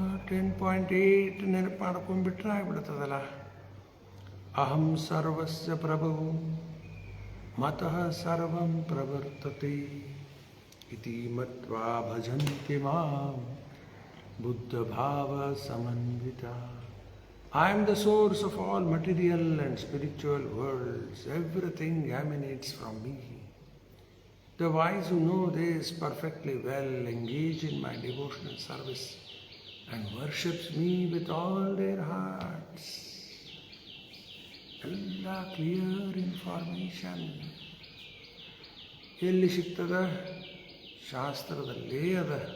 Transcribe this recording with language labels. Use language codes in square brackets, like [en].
[sa] 10.8 [kn] ನೆನಪು ಮಾಡ್ಕೊಂಡ್ಬಿಟ್ರೆ ಆಗ್ಬಿಡ್ತದಲ್ಲ. [sa] ಅಹಂ ಸರ್ವಸ್ಯ ಪ್ರಭು ಮತಃ ಸರ್ವಂ ಪ್ರವರ್ತತೆ ಇತಿ ಮತ್ವಾ ಭಜಂತಿ ಮಾಂ ಬುದ್ಧ ಭಾವ Samanvita. [en] I am the source of all material and spiritual worlds. Everything emanates from me. The wise who know this perfectly well engage in my devotional service and worships me with all their hearts. [kn] ಎಲ್ಲ clear information ಎಲ್ಲಿ ಸಿಗ್ತದ? ಶಾಸ್ತ್ರದಲ್ಲೇ ಅದ.